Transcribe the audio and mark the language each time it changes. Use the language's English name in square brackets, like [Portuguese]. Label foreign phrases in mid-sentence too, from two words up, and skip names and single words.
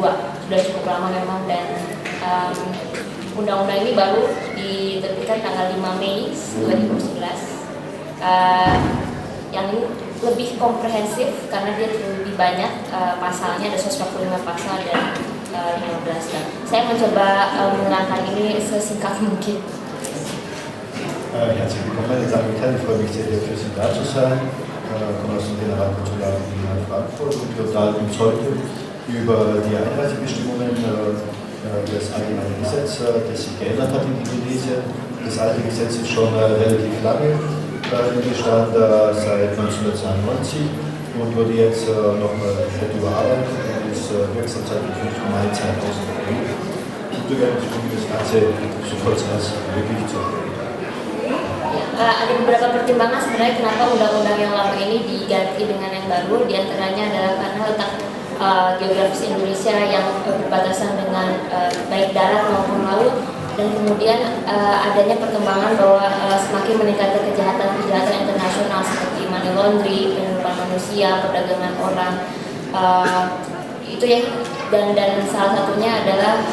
[Indonesian] Sudah cukup lama memang, dan undang-undang ini baru diterbitkan tanggal 5 Mei 2011. Yang ini lebih komprehensif karena dia lebih banyak pasalnya, ada 145 pasal dan 15 dan saya mencoba menerangkan ini sesingkat mungkin. [German] Herzlich willkommen, meine Damen und Herren. Ich freue mich sehr, hier für Sie da zu sein. Ich komme aus dem Generalkonsulat in Frankfurt und wir unterhalten uns heute über die Einreisebestimmungen des allgemeinen Gesetzes, das sich geändert hat in Indonesien. Das alte Gesetz ist schon relativ lange im Bestand, seit 1992, und wurde jetzt nochmal überarbeitet und ist wirksam seit dem 5. Mai 2011. Und wir werden versuchen, das Ganze so kurz als möglich zu machen. [Indonesian] ada beberapa pertimbangan sebenarnya kenapa undang-undang yang lama ini diganti dengan yang baru. Di antaranya adalah karena letak geografis Indonesia yang berbatasan dengan baik darat maupun laut, dan kemudian adanya perkembangan bahwa semakin meningkatnya kejahatan internasional seperti [English] money laundering, [Indonesian] penyelundupan manusia, perdagangan orang, itu ya, dan salah satunya adalah